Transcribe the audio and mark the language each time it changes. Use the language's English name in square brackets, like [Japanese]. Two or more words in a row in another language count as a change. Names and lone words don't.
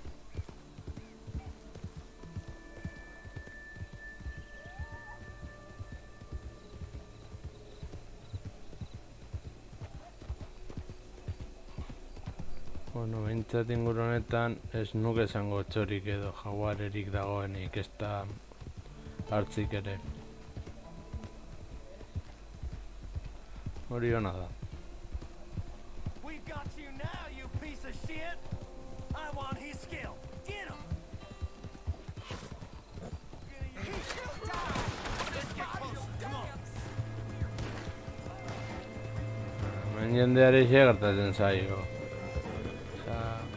[Basque] Bueno, behintzat inguru honetan ez nuke esango txorik edo jaguarerik dagoenik, ez da hartzik ere. Hori hona da. [English] We've got you now, you piece of shit! I want his skill. Get him! Let's get close. Come on. [Basque] Hemen jendeari xe gertatzen zaio. Osea...